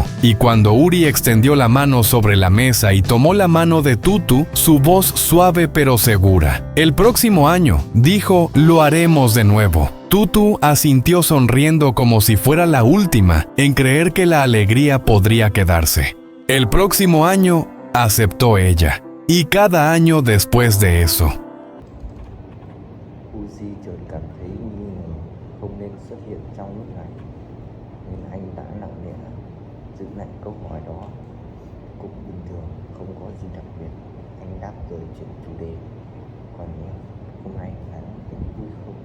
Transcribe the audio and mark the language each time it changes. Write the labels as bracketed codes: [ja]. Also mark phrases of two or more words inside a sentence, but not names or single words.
[es] Y cuando Uri extendió la mano sobre la mesa y tomó la mano de Tutu, su voz suave pero segura: «El próximo año», dijo, «lo haremos de nuevo». Tutu asintió sonriendo como si fuera la última en creer que la alegría podría quedarse. «El próximo año», aceptó ella, «y cada año después de eso». [vi] Uzi chợt cảm thấy nghi ngờ không nên xuất hiện trong lúc này, nên anh đã nặng nề giữ lại câu hỏi đó. Cũng bình thường, không có gì đặc biệt, anh đáp rồi chuyển chủ đề. Còn em, hôm nay anh thấy vui không?